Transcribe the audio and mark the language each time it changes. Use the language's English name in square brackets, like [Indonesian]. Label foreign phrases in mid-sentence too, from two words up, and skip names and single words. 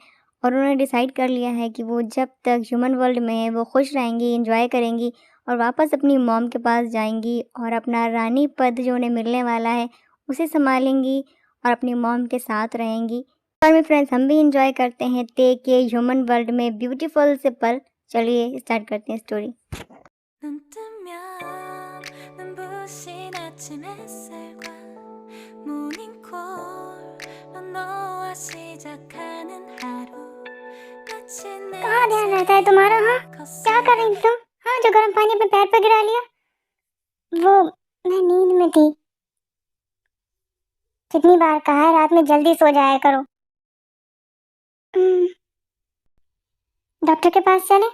[Hindi] और उन्होंने डिसाइड कर लिया है कि वो जब तक [English] human world [Hindi] में है वो खुश रहेंगी, एंजॉय करेंगी और वापस अपनी मॉम के पास जाएंगी और अपना रानी पद जो उन्हें मिलने वाला है उसे संभालेंगी और अपनी मॉम के साथ रहेंगी। और मेरे फ्रेंड्स, हम भी इंजॉय करते हैं ते के [English] human world [Hindi] में ब्यूटीफुल से पल। चलिए स्टार्ट करते हैं स्टोरी। [Korean] 눈 뜨면 눈부신 아침 햇살과 모닝콜로 너와 시작하는 하루 마치 내 [Hindi] कहाँ ध्यान रहता है तुम्हारा? हाँ, क्या कर रही थी तुम? हाँ, जो गर्म पानी अपने पैर पर गिरा लिया। वो, मैं नींद में थी। कितनी बार कहा है रात में जल्दी सो जाया करो। हम्म, डॉक्टर के पास चले?